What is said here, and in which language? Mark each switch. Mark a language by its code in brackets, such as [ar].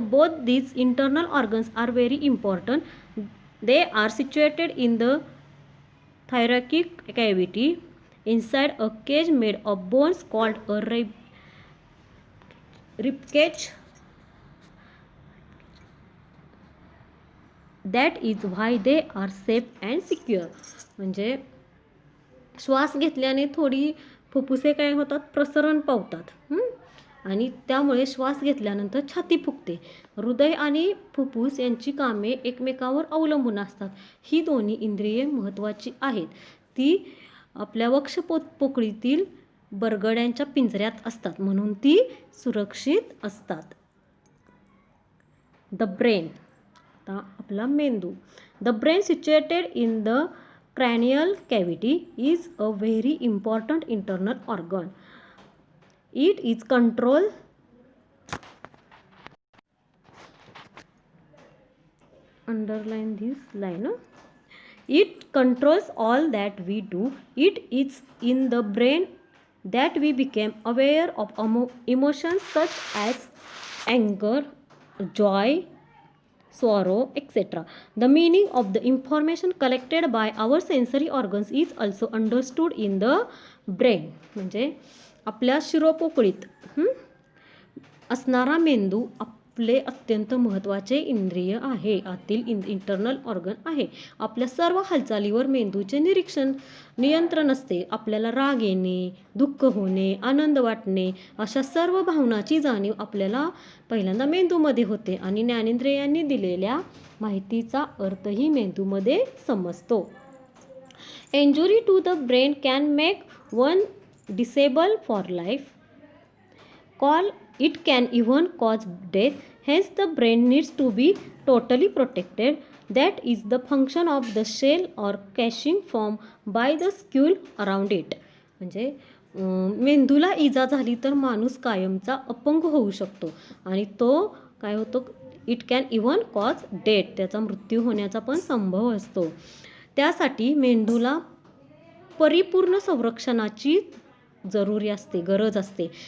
[en] Both these internal organs are very important. They are situated in the thoracic cavity inside a cage made of bones called a ribcage. That is why they are safe and secure. [mr] म्हणजे श्वास घेतल्याने थोडी फुफ्फुसे काय होतात, प्रसरण पावतात आणि त्यामुळे श्वास घेतल्यानंतर छाती फुगते. हृदय आणि फुफ्फुस यांची कामे एकमेकावर अवलंबून असतात. ही दोन्ही इंद्रिये महत्त्वाची आहेत. ती आपल्या वक्षपोकळीतील बरगड्यांच्या पिंजऱ्यात असतात, म्हणून ती सुरक्षित असतात. [en] the brain, [mr] आता आपला मेंदू. [en] The brain situated in the cranial cavity is a very important internal organ. It is underline this line. It controls all that we do. It is in the brain that we become aware of emotions such as anger, joy, sorrow, etc. The meaning of the information collected by our sensory organs is also understood in the brain. [mr] म्हणजे आपल्या शिरोपोकळीत असणारा मेंदू आपले अत्यंत महत्त्वाचे इंद्रिय आहे, आतील इंटरनल ऑर्गन आहे. आपल्या सर्व हालचालीवर मेंदूचे नियंत्रण असते. आपल्याला राग येणे, दुःख होणे, आनंद वाटणे अशा सर्व भावनाची जाणीव आपल्याला पहिल्यांदा मेंदूमध्ये होते आणि ज्ञानेंद्रियांनी दिलेल्या माहितीचा अर्थही मेंदूमध्ये समजतो. [en] Injury to the brain can make one disable for life. It can even cause death. Hence, the brain needs to be totally protected. That is the function of the shell or casing formed by the skull around it. [mr] म्हणजे मेंदूला इजा झाली तर माणूस कायमचा अपंग होऊ शकतो आणि तो काय होतो, [en] it can even cause death, [mr] त्याचा मृत्यू होण्याचा पण संभव असतो. त्यासाठी मेंदूला परिपूर्ण संरक्षणाची गरज असते.